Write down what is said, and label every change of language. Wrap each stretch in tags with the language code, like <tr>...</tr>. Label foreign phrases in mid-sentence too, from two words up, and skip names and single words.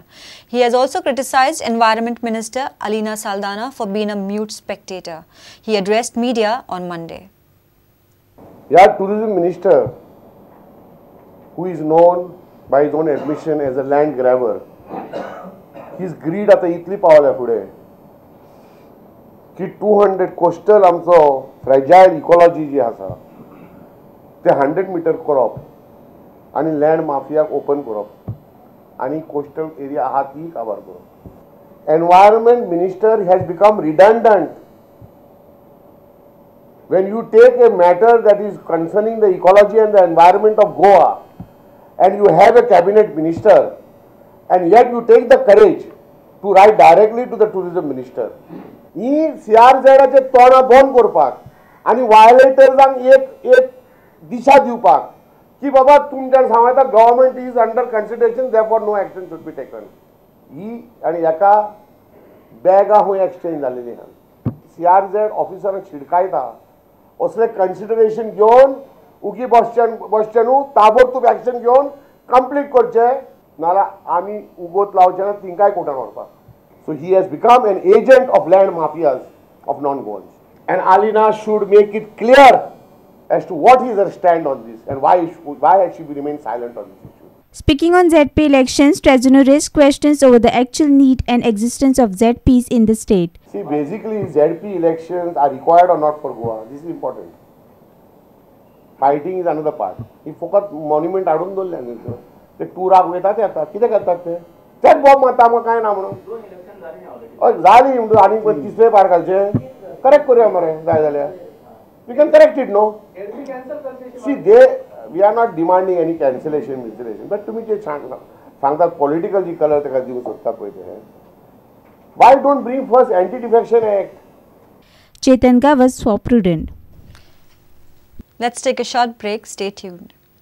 <en>He has also criticized Environment Minister Alina Saldana for being a mute spectator. He addressed media on Monday. Yeah, Tourism Minister, who is known by his own admission as a land grabber, his greed</en> <kok>आता इतली पावल्या फुडें की 200 कोस्टल आमचो</kok> <en>fragile ecology</en> <kok>जी आसा ते 100 मीटर करप आनी लँड माफियाक ओपन करप आनी</kok> <en>coastal area</en> <kok>आहा ती काबार करप.</kok> <en>Environment Minister has become redundant when you take a matter that is concerning the ecology and the environment of Goa and you have a cabinet minister and yet you take the courage to write directly to the tourism minister.</en> <kok>ही CRZचे तोंडां बंद करपाक आनी वायलेटर्सांक एक दिशा दिवपाक की बाबा तुमच्यान सांगता</kok> <en>government is under consideration therefore no action should be taken.</en> <kok>ही आनी एका बॅगा खूंय एक्सचेंज जालेली आहा. CRZ ऑफिसरांक शिडकायता असले कन्सिडरेशन घेवन उगी बसचेनू ताबडतोब एक्शन घेवन कंप्लीट करचे नाल्यार आमी उगोत लावचे ना तिंकाय कोर्टान व्हरपाक.</kok> <en>So he has become an agent of land mafias of non-Goans. And Alina should make it clear as to what is her stand on this and why has she remained silent on this issue. Speaking on ZP elections, Trajano raised questions over the actual need and existence of ZPs in the state. See, basically ZP elections are required or not for Goa. This is important. Fighting is another part.</en> <kok>He फकत monument हाडून दवरले न्ही ते टुराक वयता ते येतात कितें करतात तेच बॉम्ब मारता आमकां कांय ना म्हणून हय जाली म्हणून आनी तिसरे पार घालचे करेक्ट करुया मरे जाय जाल्यार</kok> <en>we can correct it</en> <kok>नो.</kok> <en>see they we are not demanding any cancellation but</en> <kok>तुमी जे सांगतात पॉलिटिकल जी कलर ताका दिवंक सोदता पळय ते</kok> <en>why don't bring first anti-defection act. Chetan Gavas for Prudent. Let's take a short break. Stay tuned.</en>